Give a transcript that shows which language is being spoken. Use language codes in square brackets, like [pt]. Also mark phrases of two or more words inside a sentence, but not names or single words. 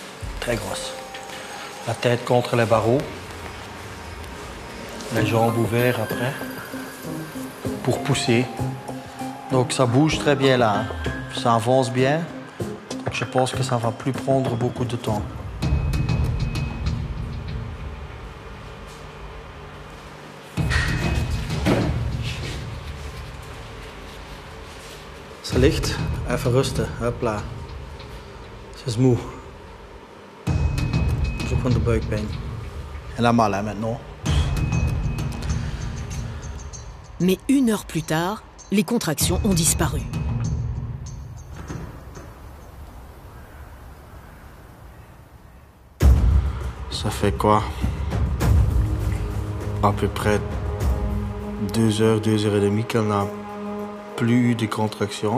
[fr] Très grosse. La tête contre les barreaux, les jambes ouvertes après, pour pousser. Donc ça bouge très bien là, hein. Ça avance bien. Donc je pense que ça ne va plus prendre beaucoup de temps. [nl] Ze ligt, even rusten, hopla. Ze is moe. Dat is ook van de buikpijn. Helemaal hè, [fr] maintenant. Mais une heure plus tard, les contractions ont disparu. Ça fait quoi? À peu près 2 heures, 2 heures et demie qu'elle n'a plus eu de contractions.